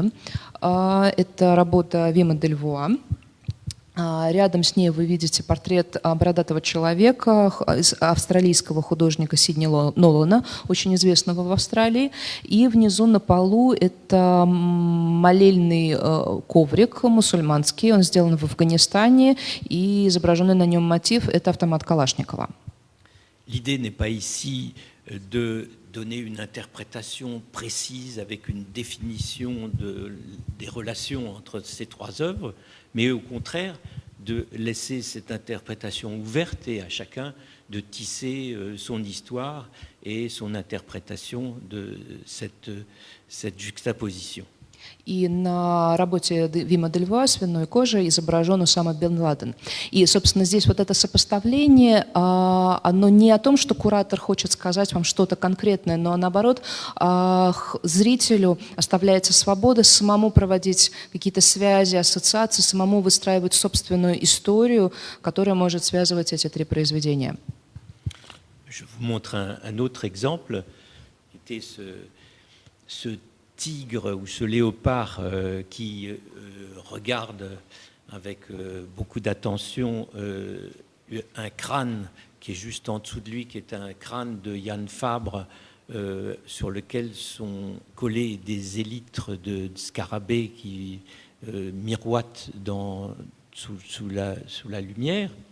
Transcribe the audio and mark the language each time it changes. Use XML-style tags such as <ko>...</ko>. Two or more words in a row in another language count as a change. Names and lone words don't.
<ru>Это работа Вима Дельвоа. Рядом с ней вы видите портрет бородатого человека, австралийского художника Сидни Нолана, очень известного в Австралии. И внизу на полу это молельный коврик мусульманский, он сделан в Афганистане, и изображенный на нем мотив – это автомат Калашникова.</ru> <fr>L'idée n'est pas ici de donner une interprétation précise avec une définition des relations entre ces trois œuvres, mais au contraire de laisser cette interprétation ouverte et à chacun de tisser son histoire et son interprétation de cette juxtaposition.</fr> <ru>И на работе Вима Дельвоа «Свиной кожи» изображен Усама бен Ладен. И, собственно, здесь вот это сопоставление, оно не о том, что куратор хочет сказать вам что-то конкретное, но наоборот, зрителю оставляется свобода самому проводить какие-то связи, ассоциации, самому выстраивать собственную историю, которая может связывать эти три произведения.</ru> <fr>Je vous montre un autre exemple, qui était ce tigre ou ce léopard qui regarde avec beaucoup d'attention un crâne qui est juste en dessous de lui, qui est un crâne de Yann Fabre, sur lequel sont collés des élytres de scarabées qui miroitent sous la lumière.</fr>